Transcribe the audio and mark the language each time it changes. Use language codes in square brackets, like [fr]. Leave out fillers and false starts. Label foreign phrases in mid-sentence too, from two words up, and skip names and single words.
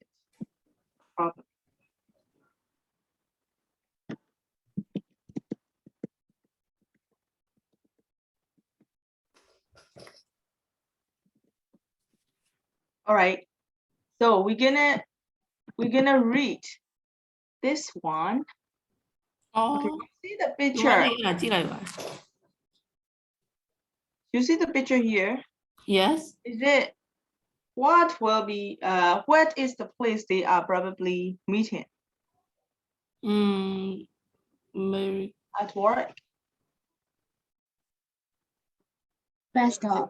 [en] Probably. All right. So we're gonna read this one. Okay. Oh. You see the [my] ဒီ [en] picture. [my] မှာကြည့်လိုက်ပါ [en] You see the picture here. Yes. Is it what will be what is the place they are probably meeting? Mary. At work. Bus stop.